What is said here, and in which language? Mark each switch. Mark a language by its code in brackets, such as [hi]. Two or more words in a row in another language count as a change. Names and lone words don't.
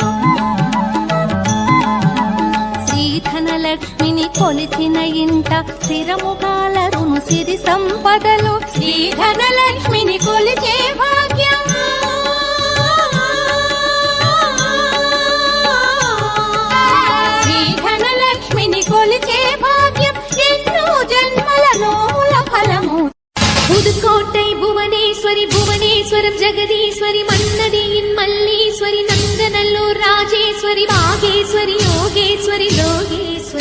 [te] శ్రీధనలక్ష్మిని కొలిచిన ఇంట స్థిరముగాలరును సిరి సంపదలు. శ్రీధనలక్ష్మిని కొలిచే భాగ్యం శ్రీధనలక్ష్మిని కొలిచే భాగ్యం ఎన్నో జన్మల నోముల ఫలము. [ta] புதுக்கோட்டை புவனேஸ்வரி புவனேஸ்வரம் ஜெகதீஸ்வரி மன்னதியின் மல்லீஸ்வரி நந்தநல்லூர் ராஜேஸ்வரி பாகேஸ்வரி யோகேஸ்வரி லோகே